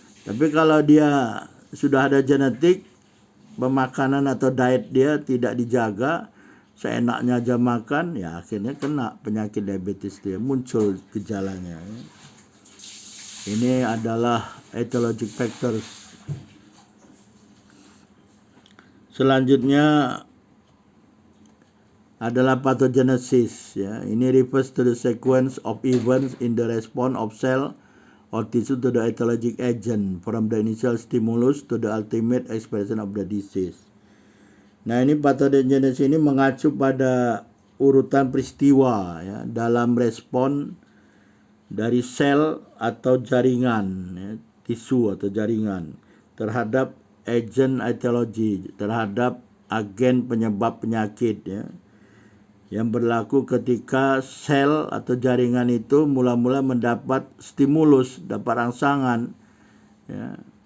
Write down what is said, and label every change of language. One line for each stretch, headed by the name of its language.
Indonesian: Tapi kalau dia sudah ada genetik, pemakanan atau diet dia tidak dijaga, seenaknya aja makan, ya akhirnya kena penyakit diabetes dia, muncul gejalanya. Ya. Ini adalah etiologic factors. Selanjutnya adalah pathogenesis. Ya.
English: Ini refers to the sequence of events in the response of cell or tissue to the etiologic agent from the initial stimulus to the ultimate expression of the disease.
Indonesian: Nah, ini pathogenesis ini mengacu pada urutan peristiwa ya, dalam respon dari sel atau jaringan, ya, tisu atau jaringan terhadap agent etiologi, terhadap agen penyebab penyakit ya, yang berlaku ketika sel atau jaringan itu mula-mula mendapat stimulus, dapat rangsangan ya.